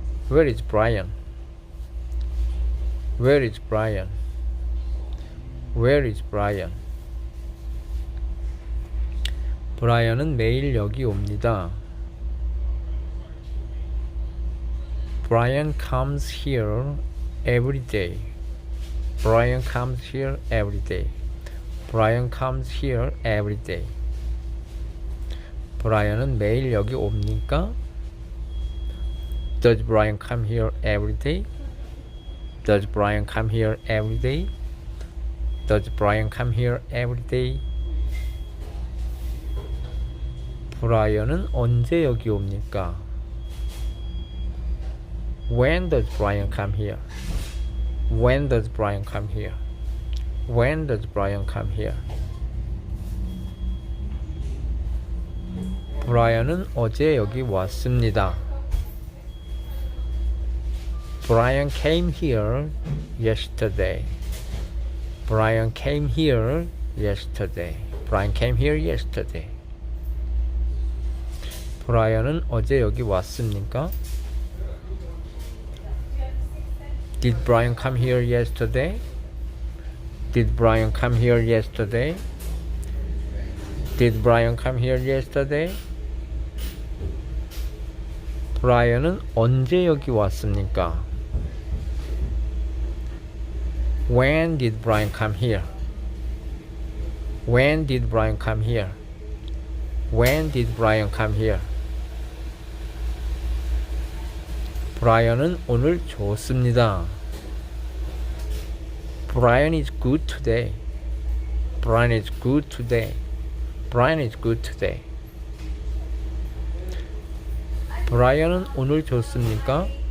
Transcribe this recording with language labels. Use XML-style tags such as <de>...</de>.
<en>Where is Brian? Where is Brian? Where is Brian?</en> <ko>브라이언은 매일 여기 옵니다.</ko> <en>Brian comes here every day. Brian comes here every day. Brian comes here every day.</en> <ko>브라이언은 매일 여기 옵니까?</ko> <en>Does Brian come here every day? Does Brian come here every day? Does Brian come here every day?</en> <ko>브라이언은 언제 여기 옵니까?</ko> <en>When does Brian come here? When does Brian come here? When does Brian come here?</en> <ko>브라이언은 어제 여기 왔습니다.</ko> <en>Brian came here yesterday. Brian came here yesterday. Brian came here yesterday.</en> <ko>브라이언은 어제 여기 왔습니까?</ko> <en>Did Brian come here yesterday? Did Brian come here yesterday? Did Brian come here yesterday?</en> <ko>브라이언은 언제 여기 왔습니까?</ko> <en>When did Brian come here? When did Brian come here? When did Brian come here?</en> <ko>브라이언은 오늘 좋습니다.</ko> <en>Brian is good today. Brian is good today. Brian is good today.</en> <ko>브라이언은 오늘 좋습니까?</ko>